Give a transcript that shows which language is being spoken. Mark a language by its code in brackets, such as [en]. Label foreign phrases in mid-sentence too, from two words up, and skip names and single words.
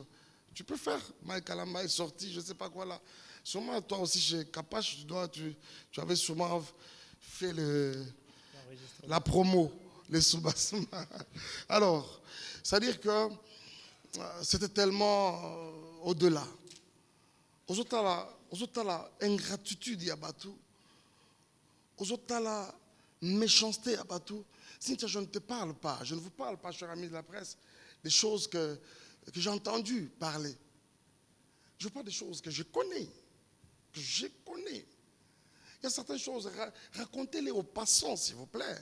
[fr] Tu peux faire, Mike Alamba est sorti, je ne sais pas quoi là. Sûrement toi aussi chez Kapash, tu avais sûrement fait la promo, les soubassements. Alors, c'est-à-dire que c'était tellement au-delà. [ln] Ozotala ingratitude ya batu. Ozotala méchanceté à Batou. [fr] Cynthia, je ne te parle pas, je ne vous parle pas, chers amis de la presse, des choses que j'ai entendu parler. Je vous parle des choses que je connais. Il y a certaines choses, racontez-les aux passants, s'il vous plaît.